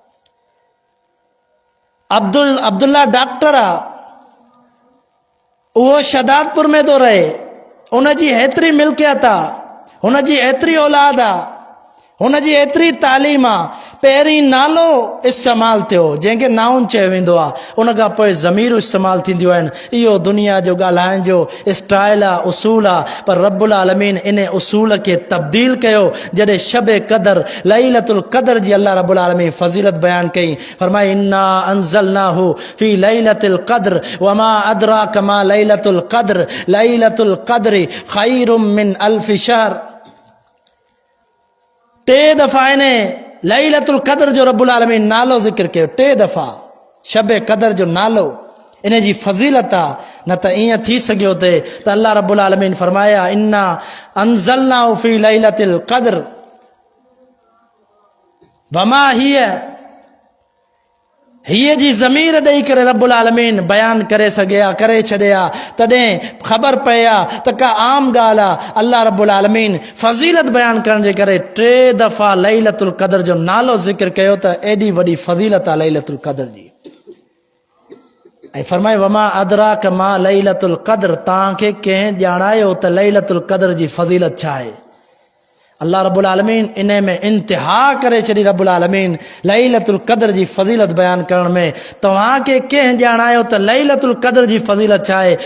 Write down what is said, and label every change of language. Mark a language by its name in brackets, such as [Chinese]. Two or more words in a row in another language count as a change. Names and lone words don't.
[Sindhi] अब्दुल्ला डॉक्टर आहे, उहो शदादपुर में थो रहे, उनजी एतिरी मिल्कियत आहे, हुनजी एतिरी औलाद आहे, हुनजी एतिरी तालीम आहे, पहिरीं नालो इस्तेमालु थियो जंहिंखे नाउन चयो वेंदो आहे, उन खां पोइ ज़मीरूं इस्तेमालु थींदियूं आहिनि। इहो दुनिया जो ॻाल्हाइण जो स्टाइल आहे, उसूल आहे, पर रब्बुल आलमीन इन उसूल खे तब्दील कयो जॾहिं शबे कदर लैलतुल कदर जी अल्लाह रब्बुल आलमीन फज़ीलत बयान कई। [Arabic] फरमाई إنا أنزلناه في ليلة القدر وما أدراك ما ليلة القدر ليلة القدر خير من ألف شهر. [Sindhi] 3 दफ़ा इन्हें लैलतुल कदर जो रब्बुल आलमीन नालो ज़िक्र कयो, 3 दफ़ा शबे कदर जो नालो, इन जी फज़ीलत आहे। न त ईअं थी सघियो थे त अल्लाह रब्बुल आलमीन फरमाया [Arabic] إنا أنزلناه في ليلة القدر وما [Sindhi] हीअ जी ज़मीर ॾेई करे रब्बुल आलमीन बयान करे छॾिया, तॾहिं ख़बर पए आहे त का आम ॻाल्हि आहे। अल्लाह रब्बुल आलमीन फज़ीलत बयान करण जे करे 3 दफ़ा लैलतुल कदर जो नालो ज़िक्र कयो त एॾी वॾी फज़ीलत आहे लैलतुल कदर जी। ऐं फरमाए [Arabic] وما أدراك ما ليلة القدر, [Sindhi] तव्हांखे कंहिं ॼाणायो त लैलतुल कदर जी फज़ीलत छा आहे? अल्लाह रब्बुल आलमीन इन में इंतिहा करे छॾी। रब्बुल आलमीन लैलतुल कदर जी फज़ीलत बयान करण में तव्हांखे कंहिं ॼाणायो त लैलतुल कदर जी फज़ीलत छा आहे?